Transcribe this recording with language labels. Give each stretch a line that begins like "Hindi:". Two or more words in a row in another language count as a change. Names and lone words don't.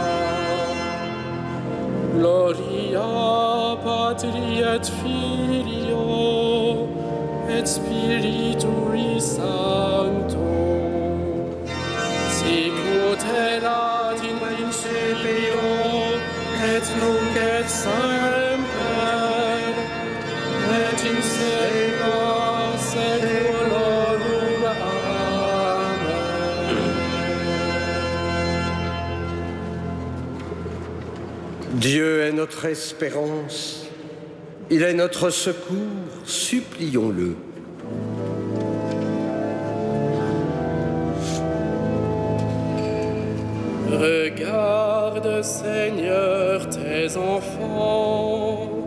Latin: Gloria Patri et Filio et Spiritui Sancto, sic ut erat in principio et nunc et semper et in saecula saeculorum. Amen.
French: Dieu est notre espérance, il est notre secours, supplions-le. Regarde, Seigneur, tes enfants.